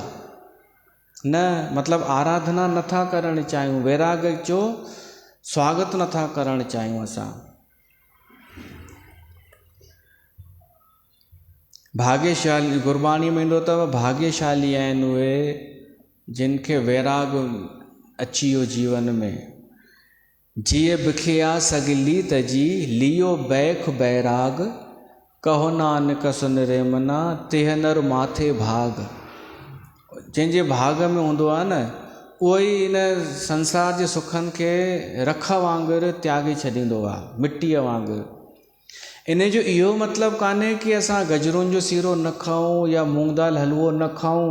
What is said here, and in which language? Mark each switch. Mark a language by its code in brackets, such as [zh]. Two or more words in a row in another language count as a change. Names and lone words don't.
[sd] न, मतिलबु आराधना नथा करणु चाहियूं, वैराग जो स्वागत नथा करणु चाहियूं असां। भाग्यशाली, गुरबाणी में ईंदो अथव, भाग्यशाली आहिनि उहे जिन खे वैराग अची वियो जीवन में। [pa] ਜਿਏ ਬਿਖਿਆ ਸਗਲੀ ਤਜੀ, ਲੀਓ ਬੈਖ ਬੈਰਾਗ, ਕਹੋ ਨਾਨਕ ਸੁਨ ਰੇ ਮਨਾ, ਤੇਹ ਨਰ ਮਾਥੇ ਭਾਗ। [sd] जंहिंजे भाग में हूंदो आहे न, उहो ई इन संसार जे सुखनि खे रख वांगुरु त्यागे छॾींदो आहे, मिटीअ वांगुरु। इन जो इहो मतिलबु कान्हे कि असां गजरुनि जो सीरो न खाऊं या मूंग दाल हलवो न खाऊं।